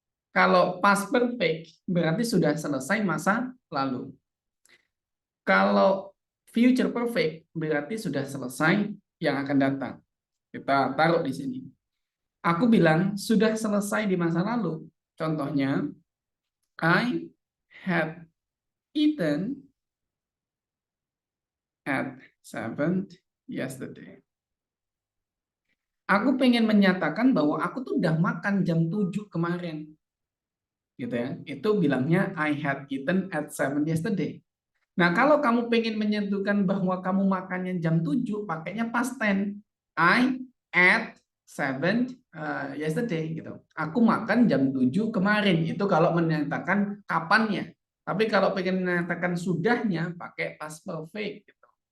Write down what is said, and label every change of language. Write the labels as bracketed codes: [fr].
[id] Kalau past perfect berarti sudah selesai masa lalu. Kalau future perfect berarti sudah selesai yang akan datang. Kita taruh di sini. Aku bilang sudah selesai di masa lalu. Contohnya, [en] I had eaten at 7 yesterday. [id] Aku pengen menyatakan bahwa aku tuh udah makan jam 7 kemarin. Gitu ya. Itu bilangnya [en] I had eaten at 7 yesterday. [id] Nah, kalau kamu pengen menyentuhkan bahwa kamu makannya jam 7, pakainya past tense. [en] I ate 7 yesterday gitu. [id] Aku makan jam 7 kemarin. Itu kalau menyatakan kapannya. Tapi kalau pengen menyatakan sudahnya, pakai past perfect gitu.